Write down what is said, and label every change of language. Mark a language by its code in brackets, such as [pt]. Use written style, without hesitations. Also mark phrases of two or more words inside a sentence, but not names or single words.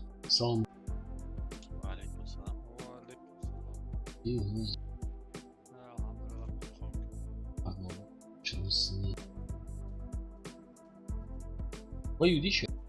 [ru] Салам. [ar] عليكم السلام. [ru] И вниз. Alhamdulillah. Ага. Чудесно. Поют еще.